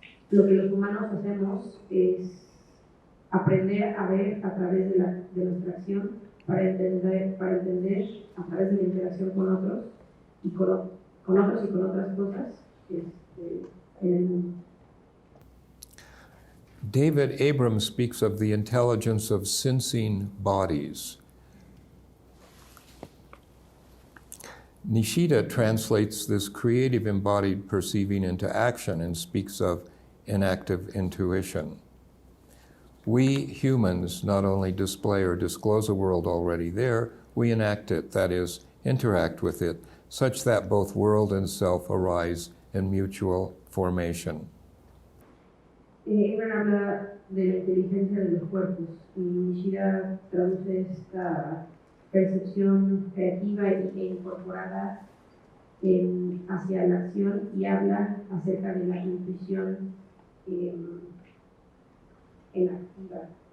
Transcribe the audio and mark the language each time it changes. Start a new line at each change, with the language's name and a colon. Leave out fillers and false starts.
Spanish: Lo que los humanos hacemos es aprender a ver a través de nuestra acción para entender a través de la interacción con otros y con otros y con otras cosas en el mundo.
English: David Abrams speaks of the intelligence of sensing bodies. Nishida translates this creative embodied perceiving into action and speaks of enactive intuition. We humans not only display or disclose a world already there, we enact it, that is, interact with it, such that both world and self arise in mutual formation.
Spanish: Abraham habla de la inteligencia de los cuerpos y Nishida traduce esta percepción creativa e incorporada hacia la acción y habla acerca de la intuición en activa.